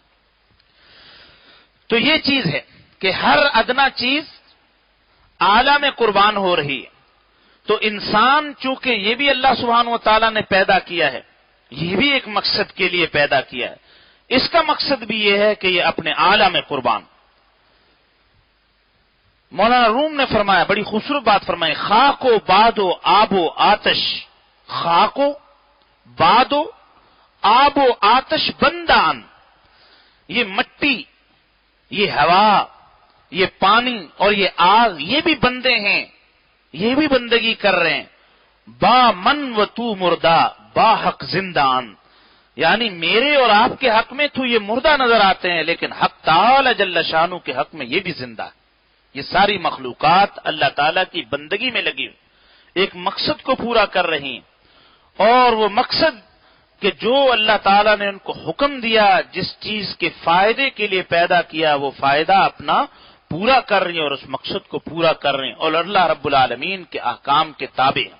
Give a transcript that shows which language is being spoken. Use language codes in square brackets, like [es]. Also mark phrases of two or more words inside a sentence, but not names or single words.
[ur] تو یہ چیز ہے کہ ہر ادنا چیز اعلیٰ میں قربان ہو رہی ہے، تو انسان چونکہ یہ بھی [ar] اللہ سبحانہ و تعالیٰ [ur] نے پیدا کیا ہے، یہ بھی ایک مقصد کے لیے پیدا کیا ہے، اس کا مقصد بھی یہ ہے کہ یہ اپنے اعلیٰ میں قربان۔ مولانا روم نے فرمایا، بڑی خوبصورت بات فرمائی، [fa] خاک و باد و آب و آتش، خاک و باد و آب و آتش بندان، [ur] یہ مٹی، یہ ہوا، یہ پانی اور یہ آگ، یہ بھی بندے ہیں، یہ بھی بندگی کر رہے ہیں، [fa] با من و تو مردہ با حق زندان، [ur] یعنی میرے اور آپ کے حق میں تو یہ مردہ نظر آتے ہیں، لیکن حق تعالی [ar] جل شانو [ur] کے حق میں یہ بھی زندہ ہے۔ یہ ساری مخلوقات اللہ تعالیٰ کی بندگی میں لگی ہوئی، ایک مقصد کو پورا کر رہی ہیں، اور وہ مقصد کہ جو اللہ تعالیٰ نے ان کو حکم دیا، جس چیز کے فائدے کے لیے پیدا کیا، وہ فائدہ اپنا پورا کر رہی ہیں اور اس مقصد کو پورا کر رہے ہیں اور [ar] اللہ رب العالمین [ur] کے احکام کے تابع ہیں۔